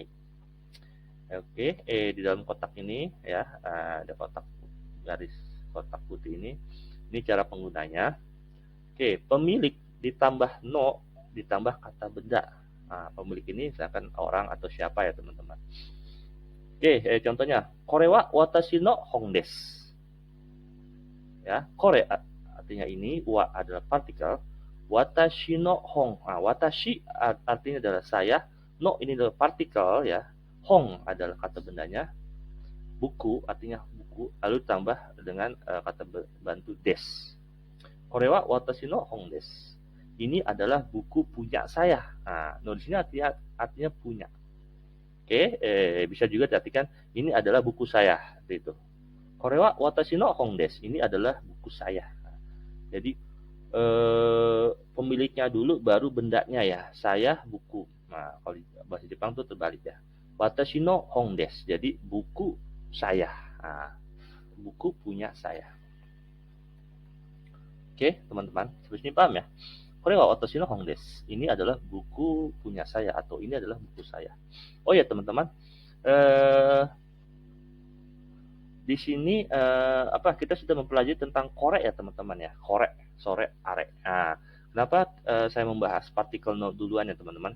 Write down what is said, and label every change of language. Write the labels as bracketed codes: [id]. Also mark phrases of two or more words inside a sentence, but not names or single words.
[id] Oke, di dalam kotak ini ya ada garis kotak putih ini cara penggunanya. Oke, pemilik ditambah no ditambah kata benda. Nah, pemilik ini misalkan orang atau siapa ya teman-teman. Oke, contohnya, [ja] これは私の本です. [id] Ya, kore artinya ini, wa adalah partikel, [ja] 私の本. [id] Nah, watashi artinya adalah saya, no ini adalah partikel ya, hong adalah kata bendanya, buku artinya buku, lalu tambah dengan kata bantu des. [ja] これは私の本です. [id] Ini adalah buku punya saya. Nah, no di sini artinya punya. Oke, bisa juga diartikan ini adalah buku saya, itu. [ja] これは私の本です. [id] Ini adalah buku saya. Jadi pemiliknya dulu baru bendanya ya. Saya buku. Nah, kalau di bahasa Jepang tuh terbalik ya. [ja] 私の本です. [id] Jadi buku saya. Nah, buku punya saya. Oke, teman-teman. Sampai sini paham ya? [ja] これは私の本です. [id] Ini adalah buku punya saya atau ini adalah buku saya. Oh ya, teman-teman. Di sini kita sudah mempelajari tentang kore ya, teman-teman ya. [ja] これ、それ、あれ. [id] Nah, kenapa saya membahas partikel no duluan ya, teman-teman?